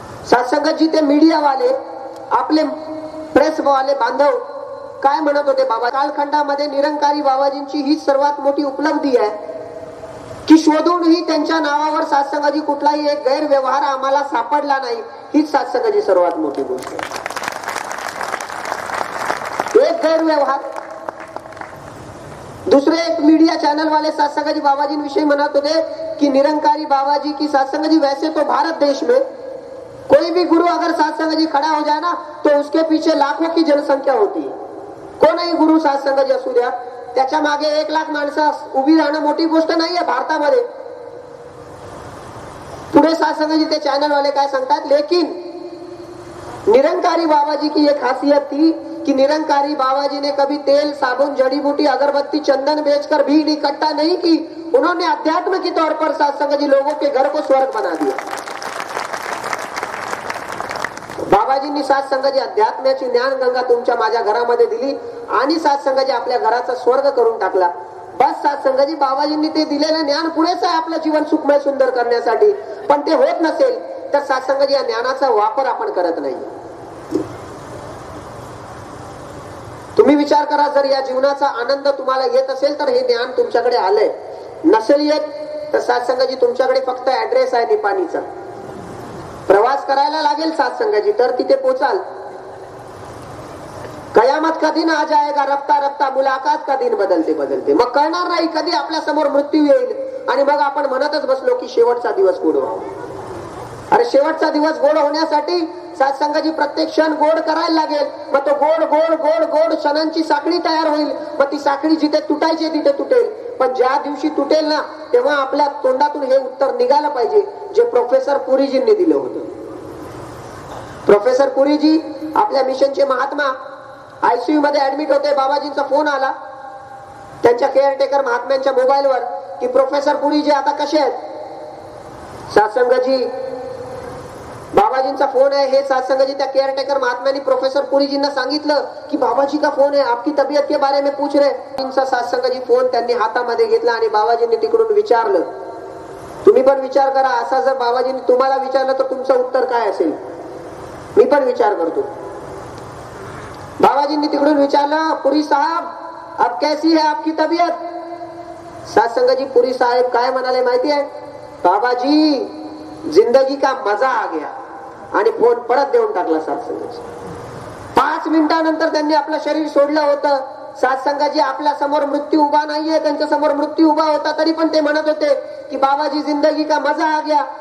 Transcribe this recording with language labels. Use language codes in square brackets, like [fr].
[mr] सत्संगाची ते मीडियावाले आपले प्रेसवाले बांधव काय म्हणत होते, बाबा कालखंडामध्ये निरंकारी बाबाजींची ही सर्वात मोठी उपलब्धी आहे की शोधूनही त्यांच्या नावावर सत्संगाची कुठलाही एक गैरव्यवहार आम्हाला सापडला नाही. हीच सत्संगाची सर्वात मोठी गोष्ट आहे. एक गैरव्यवहार. दुसरे एक मीडिया चैनल वाले सत्संगाजी बाबाजी म्हणत होते [hi] कि निरंकारी बाबाजी की सत्संगाजी वैसे तो भारत देश में कोई भी गुरु अगर सत्संगाजी खड़ा हो जाए ना तो उसके पीछे लाखों की जनसंख्या होती है. [mr] कोणही गुरु सत्संगाजी असू द्या, त्याच्या मागे 1 लाख माणसं उभी राहणं मोठी गोष्ट नाहीये भारतामध्ये. पुढे सत्संगाजी ते चॅनल वाले काय सांगतात, [hi] लेकिन निरंकारी बाबाजी की एक खासियत थी कि निरंकारी बाबाजी ने कभी तेल, साबुन, जड़ी बूटी, अगरबत्ती, चंदन बेचकर भीड़ इकट्ठा नहीं की. उन्होंने अध्यात्म के तौर पर सत्संगाजी लोगों के घर को स्वर्ग बना दिया. [mr] बाबाजींनी सत्संगाजी अध्यात्माची ज्ञान गंगा तुमच्या माझ्या घरामध्ये दिली आणि सत्संगाजी आपल्या घराचा स्वर्ग करून टाकला. बस सत्संगाजी बाबाजींनी ते दिलेलं ज्ञान पुरेसं आहे आपलं जीवन सुखमय सुंदर करण्यासाठी. पण ते होत नसेल तर सत्संगाजी या ज्ञानाचा वापर आपण करत नाही. तुम्ही विचार करा, जर या जीवनाचा आनंद तुम्हाला येत असेल तर हे ज्ञान तुमच्याकडे आलंय. नसेल येत तर सत्संगाजी तुमच्याकडे फक्त ऍड्रेस आहे निपाणीचा. प्रवास करायला लागेल सत्संगाजी तर तिथे पोचाल. [hi] कयामत का दिन आ जाएगा, रफ्ता रफ्ता मुलाकात का दिन बदलते बदलते. [mr] मग कळणार नाही कधी आपल्या समोर मृत्यू येईल आणि मग आपण म्हणतच बसलो की शेवटचा दिवस गोड व्हावा. अरे शेवटचा दिवस गोड होण्यासाठी सत्संगाची प्रत्येक क्षण गोड करायला लागेल. मग तो गोड गोड गोड गोड क्षणांची साखळी तयार होईल. मग ती साखळी जिथे तुटायची तिथे तुटेल. पण ज्या दिवशी तुटेल ना तेव्हा आपल्या तोंडातून हे उत्तर निघालं पाहिजे जे प्रोफेसर पुरीजींनी दिलं होतं. प्रोफेसर पुरीजी आपल्या मिशनचे महात्मा आयसीयू मध्ये ऍडमिट होते. बाबाजींचा फोन आला त्यांच्या केअरटेकर महात्म्यांच्या मोबाईलवर की प्रोफेसर पुरीजी आता कसे आहेत. सत्संगाजी बाबाजींचा फोन आहे. हे सत्संगाजी त्या केअरटेकर महात्म्यांनी प्रोफेसर पुरीजींना सांगितलं की [hi] बाबाजी का फोन है, आपकी तबीयत के बारे में पूछ रहे. [mr] सत्संगाजी फोन त्यांनी हातामध्ये घेतला आणि बाबाजींनी तिकडून विचारलं. तुम्ही पण विचार करा, असा जर बाबाजींनी तुम्हाला विचारलं तर तुमचं उत्तर काय असेल. मी पण विचार करतो. बाबाजींनी तिकडून विचारलं, [hi] पुरी साहब अब कैसी है आपकी तबीयत. [mr] सत्संगाजी पुरी साहेब काय म्हणाले माहिती आहे, [hi] बाबाजी जिंदगी का मजा आ गया. [mr] आणि फोन परत देऊन टाकला सत्संगाजी. 5 मिनिटानंतर त्यांनी आपलं शरीर सोडलं होतं. सत्संगाजी आपल्या समोर मृत्यू उभा नाहीये, त्यांच्या समोर मृत्यू उभा होता तरी पण ते म्हणत होते की [hi] बाबाजी जिंदगी का मजा आ गया.